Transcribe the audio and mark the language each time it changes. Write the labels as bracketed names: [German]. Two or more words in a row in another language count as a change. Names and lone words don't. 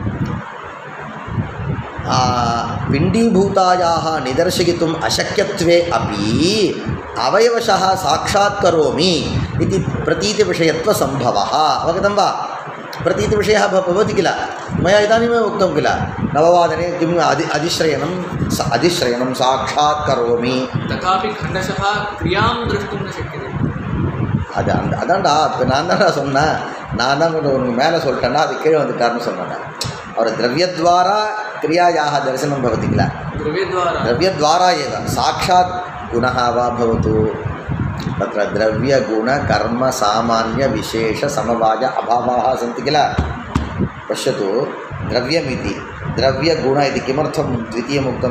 [Sanskrit] पिण्डीभूतायाः निदर्शयितुम् अशक्यत्वे अपि अवयवशः साक्षात्करोमि इति प्रतीतिविषयत्वसम्भवः. अवगतं वा. प्रतीतिविषयः भवति किल. मया इदानीमेव उक्तं किल, नववादने किम् अधिश्रयणं साक्षात्करोमि. तथापि खण्डशः क्रियां द्रष्टुं न शक्यते. [Tamil] அதான்டா இப்போ நான் தான்டா சொன்னேன். நான் தான் கொஞ்சம் மேலே சொல்லிட்டேன்னா அது கீழே வந்துட்டார்னு சொன்னேன். [Sanskrit] और द्रव्यद्वारा क्रियायाः दर्शनं भवति किल. द्रव्यद्वारा एव साक्षात् गुणः वा भवतु. तत्र द्रव्यगुणकर्मसामान्यविशेषसमवाय अभावाः सन्ति किल. पश्यतु, द्रव्यमिति द्रव्यगुण इति किमर्थं द्वितीयमुक्तं.